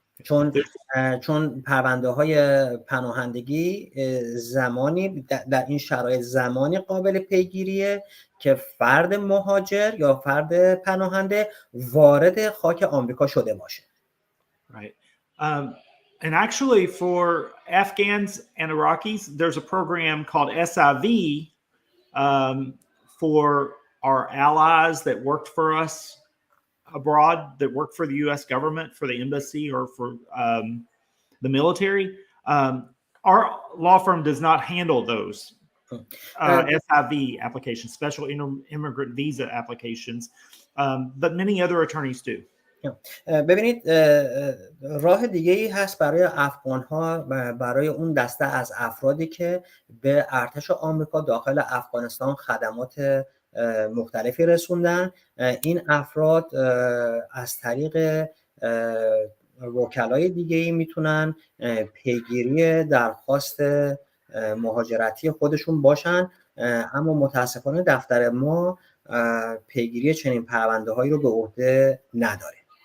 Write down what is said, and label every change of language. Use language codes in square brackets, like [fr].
[fa] چون پرونده های پناهندگی زمانی در این شرایط زمانی قابل پیگیریه که فرد مهاجر یا فرد پناهنده وارد خاک آمریکا شده باشه. [en] Right. And actually for Afghans and Iraqis, there's a program called SIV for our allies that worked for us abroad, that work for the U.S. government, for the embassy, or for the military. Our law firm does not handle those SIV applications, special immigrant visa applications, but many other attorneys do. [fa] ببینید راه دیگه ای هست برای افغان ها، برای اون دسته از افرادی که به ارتش آمریکا داخل افغانستان خدمات مختلفی رسوندن. این افراد از طریق وکلای دیگه ای میتونن پیگیری درخواست مهاجرتی خودشون باشن، اما متاسفانه دفتر ما پیگیری چنین پرونده هایی رو به عهده نداره.